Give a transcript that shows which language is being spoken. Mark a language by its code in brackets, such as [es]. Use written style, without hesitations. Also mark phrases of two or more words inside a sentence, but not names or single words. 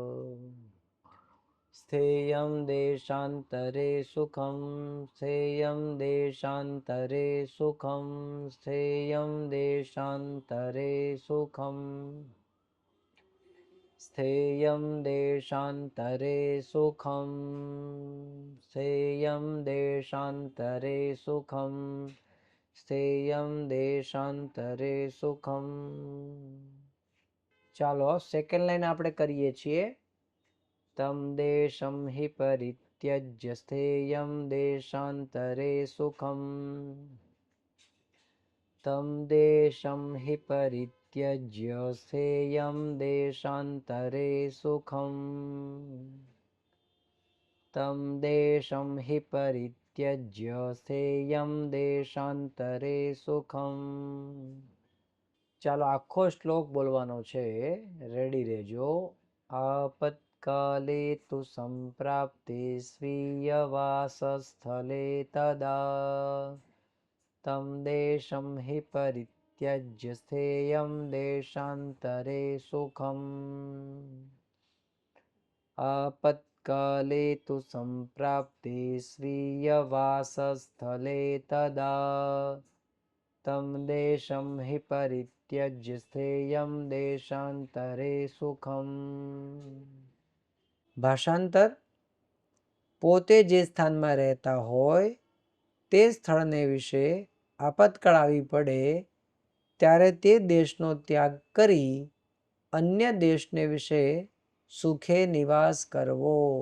[sa] स्थेयं देशान्तरे सुखं, स्थेयं देशान्तरे सुखं, स्थेयं देशान्तरे सुखं, स्थेयं देशान्तरे सुखं, स्थेयं देशान्तरे सुखं, स्थेयं देशान्तरे सुखं. [gu] ચાલો [en] second line [gu] આપણે કરીએ છીએ. [sa] तम् देशम् हि परित्यज्य स्थेयं देशान्तरे सुखम्, तं देशं हि परित्यज्य स्थेयं देशान्तरे सुखम् तं देशं हि परित्यज्य स्थेयं देशान्तरे सुखम् [gu] ચાલો આખો શ્લોક બોલવાનો છે, રેડી રહેજો. [sa] आपत्काले तु सम्प्राप्ते स्वीयवासस्थले तदा तं देशं हि परित्यज्य स्थेयं देशान्तरे सुखम् आपत्काले तु सम्प्राप्ते स्वीयवासस्थले तदा तं देशं हि परित्यज्य स्थेयं देशान्तरे सुखम् [gu] ભાષાંતર પોતે જે સ્થાનમાં રહેતા હોય તે સ્થળને વિશે આપતકાળ આવી પડે ત્યારે તે દેશનો ત્યાગ કરી અન્ય દેશને વિશે સુખે નિવાસ કરવો.